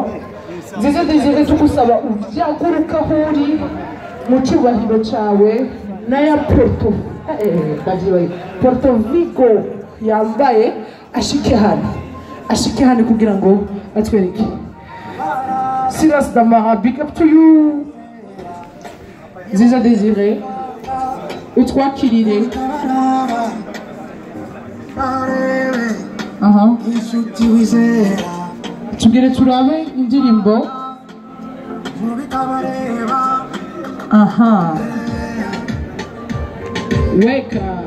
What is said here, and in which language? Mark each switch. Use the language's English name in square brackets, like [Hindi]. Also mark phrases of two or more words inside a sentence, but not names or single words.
[Rundi] Nziza Desire tugusaba uvyaguruka huri mu cyubahiro cawe na ya Porto Vigo yambaye ashike hano kugira ngo atwereke. Silas Damara, [English] big up to you. [Rundi] Nziza Desire, utwakirire. Tugere turabe indirimbo. Weka.